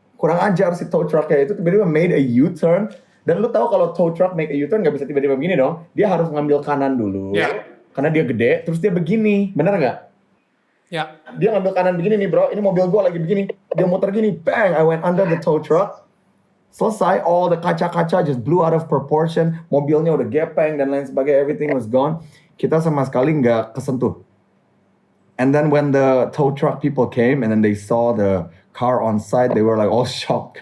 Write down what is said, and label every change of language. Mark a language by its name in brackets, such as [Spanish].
[Indonesian] Kurang ajar si tow truck-nya itu tiba-tiba [English] made a U-turn. [Indonesian] Dan lu tahu kalau tow truck [English] make a U-turn [Indonesian] gak bisa tiba-tiba begini dong. Dia harus ngambil kanan dulu. Yeah. Karena dia gede, terus dia begini. Bener gak? Ya. Dia ngambil kanan begini nih bro, ini mobil gue lagi begini. Dia muter gini, bang, [English] I went under the tow truck. [Indonesian] Selesai, [English] all the kaca-kaca just blew out of proportion. [Indonesian] Mobilnya udah gepeng dan lain sebagainya, [English] everything was gone. [Indonesian] Kita sama sekali nggak kesentuh. [English] And then when the tow truck people came and then they saw the car on site, they were like all shocked.